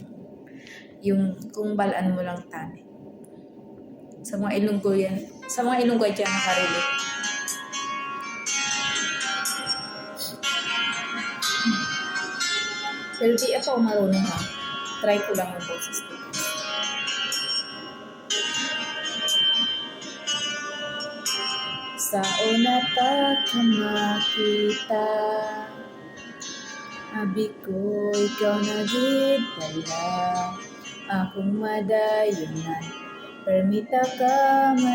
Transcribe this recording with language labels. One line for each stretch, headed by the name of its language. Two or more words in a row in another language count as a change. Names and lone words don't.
Hiligaynon: Yung kung balaan mo lang tani.
Filipino: Sa mga Ilonggo yan. Sa mga Ilonggo dyan nakarelate. Pero di ako marunong ha. Try ko lang yung boses ko.
Hiligaynon: Sa una pa ka makita, abi ko ikaw na gid pala, akong madayunan, permita ka